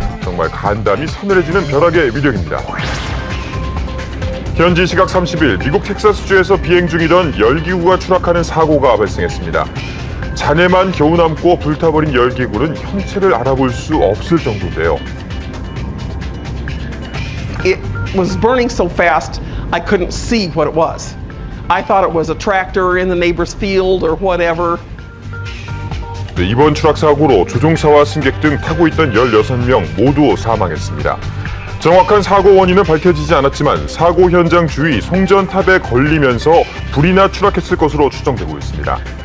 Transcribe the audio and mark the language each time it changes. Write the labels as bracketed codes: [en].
[ko] 정말 간담이 서늘해지는 벼락의 위력입니다. 현지 시각 30일 미국 텍사스주에서 비행 중이던 열기구가 추락하는 사고가 발생했습니다. 잔해만 겨우 남고 불타버린 열기구는 형체를 알아볼 수 없을 정도인데요. [en] It was burning so fast I couldn't see what it was. I thought it was a tractor in the neighbor's field or whatever. [ko] 네, 이번 추락 사고로 조종사와 승객 등 타고 있던 16명 모두 사망했습니다. 정확한 사고 원인은 밝혀지지 않았지만 사고 현장 주위 송전탑에 걸리면서 불이 나 추락했을 것으로 추정되고 있습니다.